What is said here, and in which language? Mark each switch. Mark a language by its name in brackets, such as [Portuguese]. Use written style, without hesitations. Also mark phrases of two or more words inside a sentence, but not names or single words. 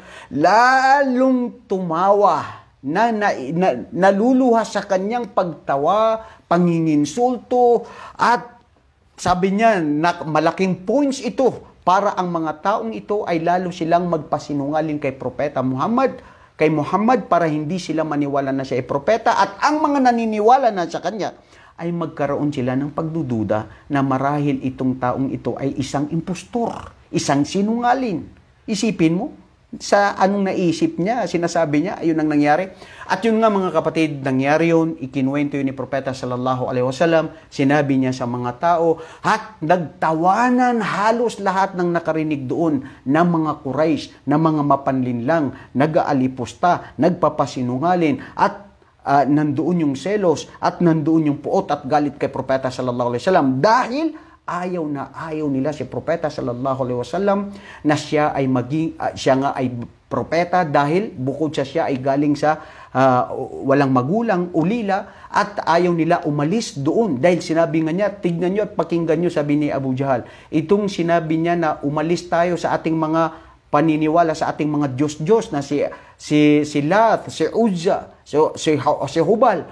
[Filipino] Lalong tumawa, naluluha sa kanyang pagtawa, panginginsulto, at sabi niya, malaking points ito para ang mga taong ito ay lalo silang magpasinungaling kay Propeta Muhammad, kay Muhammad, para hindi sila maniwala na siya ay propeta, at ang mga naniniwala na sa kanya ay magkaroon sila ng pagdududa na marahil itong taong ito ay isang impostor, isang sinungaling. Isipin mo, sa anong naisip niya, sinasabi niya, ayun ang nangyari. At yun nga mga kapatid, nangyari yun, ikinuwento yun ni Propeta [Arabic] صلى الله عليه وسلم, [Filipino] sinabi niya sa mga tao, at nagtawanan halos lahat ng nakarinig doon ng mga Quraysh, na mga mapanlinlang, nag-aalipusta, nagpapasinungalin, at nandoon yung selos, at nandoon yung puot at galit kay Propeta [Arabic] صلى الله عليه وسلم, [Filipino] dahil ayaw na ayaw nila si Propeta [Arabic] صلى الله عليه وسلم [Filipino] na siya nga ay propeta dahil bukod siya ay galing sa walang magulang, ulila, at ayaw nila umalis doon. Dahil sinabi nga niya, tignan nyo at pakinggan nyo, sabi ni Abu Jahal. Itong sinabi niya na umalis tayo sa ating mga paniniwala, sa ating mga Diyos-Diyos na si Lath, si Uzza, si Hubal.